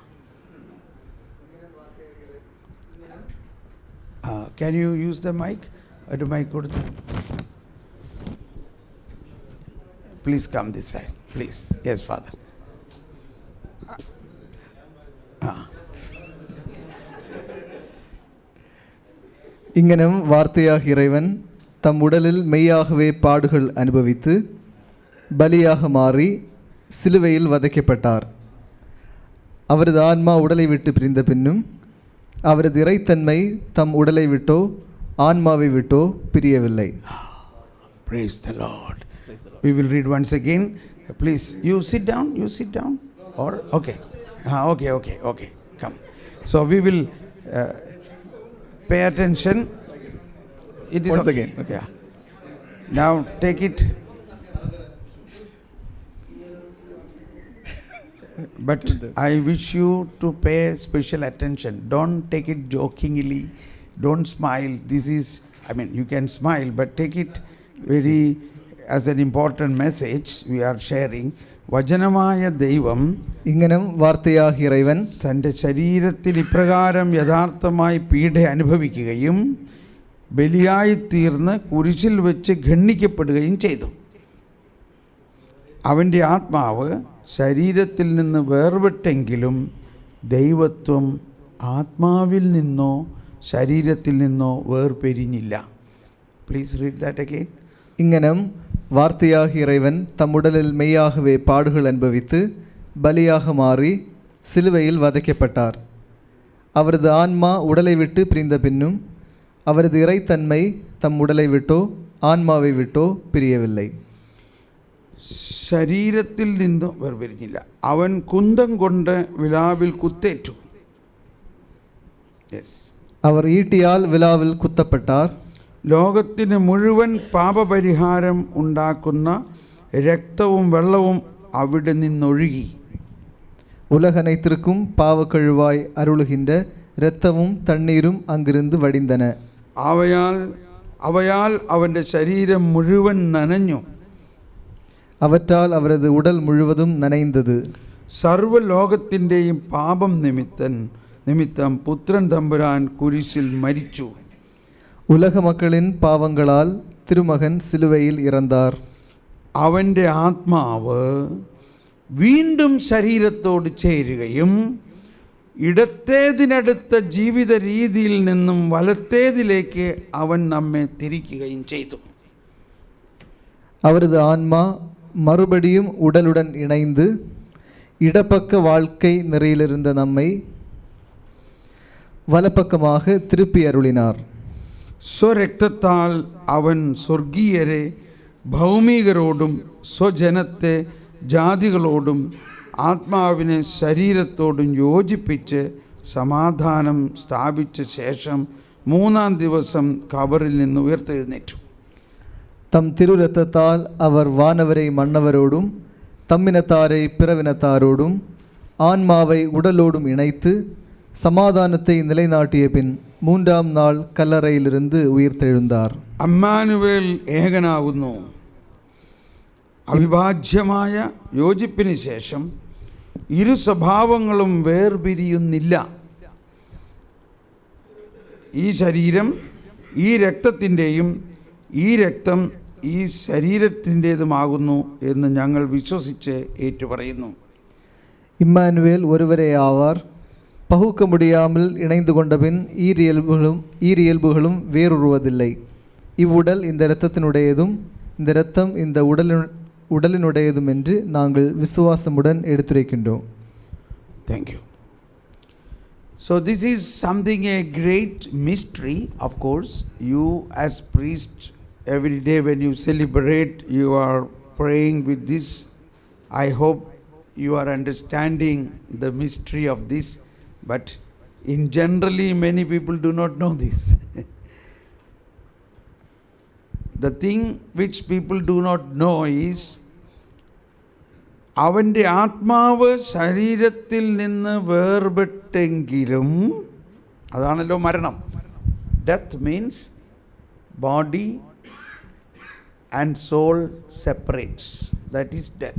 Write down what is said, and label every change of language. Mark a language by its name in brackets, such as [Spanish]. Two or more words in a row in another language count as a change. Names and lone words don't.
[English] Can you use the mic? [Malayalam] ഒരു mic കൊടുത്തു. [English] Please come this side, please. Yes, Father. [Tamil] இங்கனம் வார்த்தையாக இறைவன் தம் உடலில் மெய்யாகவே பாடுகள் அனுபவித்து பலியாக மாறி சிலுவையில் வதைக்கப்பட்டார். அவரது ஆன்மா உடலை விட்டு பிரிந்த பின்னும் அவரது இறைத்தன்மை தம் உடலை விட்டோ ஆன்மாவை விட்டோ பிரியவில்லை. [English] Praise the Lord. We will read once again. Please, you sit down. You sit down. Or okay. Okay. Come. So we will pay attention. It is once okay. again. Okay. Yeah. Now take it. But I wish you to pay special attention. Don't take it jokingly. Don't smile. This is, you can smile, but take it very as an important message we are sharing. [Malayalam] വചനമായ ദൈവം [Tamil] இங்கனம் வார்த்தையாய இறைவன் [Malayalam] തൻ്റെ ശരീരത്തിൽ ഇപ്രകാരം യഥാർത്ഥമായി പീഡ അനുഭവിക്കുകയും ബലിയായിത്തീർന്ന് കുരിശിൽ വെച്ച് ഖണ്ഡിക്കപ്പെടുകയും ചെയ്തു. അവൻ്റെ ആത്മാവ് ശരീരത്തിൽ നിന്ന് വേർപെട്ടെങ്കിലും ദൈവത്വം ആത്മാവിൽ നിന്നോ ശരീരത്തിൽ നിന്നോ വേർപിരിഞ്ഞില്ല. [English] Please read that again. [Tamil] இங்கனம் வார்த்தையாக இறைவன் தம் உடலில் மெய்யாகவே பாடுகள் அனுபவித்து பலியாக மாறி சிலுவையில் வதைக்கப்பட்டார். அவரது ஆன்மா உடலை விட்டு பிரிந்த பின்னும் அவரது இறைத்தன்மை தம் உடலை விட்டோ ஆன்மாவை விட்டோ பிரியவில்லை. [Malayalam] ശരീരത്തിൽ നിന്നും വേർപിരിഞ്ഞില്ല. അവൻ കുന്തം കൊണ്ട് വിലാവിൽ കുത്തേറ്റു. [Tamil] அவர் ஈட்டியால் விலாவில் குத்தப்பட்டார். [Malayalam] ലോകത്തിന് മുഴുവൻ പാപപരിഹാരം ഉണ്ടാക്കുന്ന രക്തവും വെള്ളവും അവിടെ നിന്നൊഴുകി. [Tamil] உலகனைத்திற்கும் பாவக்கழுவாய் அருளுகின்ற இரத்தமும் தண்ணீரும் அங்கிருந்து வடிந்தன. [Malayalam] അവയാൽ അവൻ്റെ ശരീരം മുഴുവൻ നനഞ്ഞു. [Tamil] அவற்றால் அவரது உடல் முழுவதும் நனைந்தது. [Malayalam] സർവ്വലോകത്തിൻ്റെയും പാപം നിമിത്തം പുത്രൻ തമ്പുരാൻ കുരിശിൽ മരിച്ചു. [Tamil] உலக மக்களின் பாவங்களால் திருமகன் சிலுவையில் இறந்தார். [Malayalam] അവൻ്റെ ആത്മാവ് വീണ്ടും ശരീരത്തോട് ചേരുകയും ഇടത്തേതിനടുത്ത ജീവിത രീതിയിൽ നിന്നും വലത്തേതിലേക്ക് അവൻ നമ്മെ തിരിക്കുകയും ചെയ്തു. [Tamil] அவரது ஆன்மா மறுபடியும் உடலுடன் இணைந்து இடப்பக்க வாழ்க்கை நெறியிலிருந்த நம்மை വലപ്പക്കமாக திருப்பி அருளினார். [Malayalam] സ്വരക്തത്താൽ അവൻ സ്വർഗീയരെ ഭൗമികരോടും സ്വജനത്തെ ജാതികളോടും ആത്മാവിനെ ശരീരത്തോടും യോജിപ്പിച്ച് സമാധാനം സ്ഥാപിച്ച ശേഷം മൂന്നാം ദിവസം കബറിൽ നിന്ന് ഉയർത്തെഴുന്നേറ്റു. [Tamil] தம் திருரத்தத்தால் அவர் வானவரை மன்னவரோடும் தம்மினத்தாரை பிறவினத்தாரோடும் ஆன்மாவை உடலோடும் இணைத்து சமாதானத்தை நிலைநாட்டிய பின் 3ஆம் நாள் கல்லறையிலிருந்து உயிர்த்தெழுந்தார். [Malayalam] അമ്മാനുവേൽ ഏകനാകുന്നു. അവിഭാജ്യമായ യോജിപ്പിന് ശേഷം ഇരു സ്വഭാവങ്ങളും വേർപിരിയുന്നില്ല. ഈ ശരീരം ഈ രക്തത്തിൻ്റെയും ഈ രക്തം ഈ ശരീരത്തിൻ്റേതുമാകുന്നു എന്ന് ഞങ്ങൾ വിശ്വസിച്ച് ഏറ്റുപറയുന്നു. [Tamil] இம்மானுவேல் ஒருவரே ஆவார். பகுக்க முடியாமல் இணைந்து கொண்டபின் ஈரியல்புகளும் வேறுருவதில்லை. இவ்வுடல் இந்த இரத்தத்தினுடையதும் இந்த இரத்தம் இந்த உடலினுடையதும் என்று நாங்கள் விசுவாசமுடன் எடுத்துரைக்கின்றோம். [English] Thank you. So this is something a great mystery. Of course, you as priest, every day when you celebrate, you are praying with this. I hope you are understanding the mystery of this, but in generally many people do not know this. The thing which people do not know is [Malayalam] അവൻ്റെ ആത്മാവ് ശരീരത്തിൽ നിന്ന് വേർപെട്ടെങ്കിലും, അതാണല്ലോ മരണം. [English] Death means body and soul separates, that is death.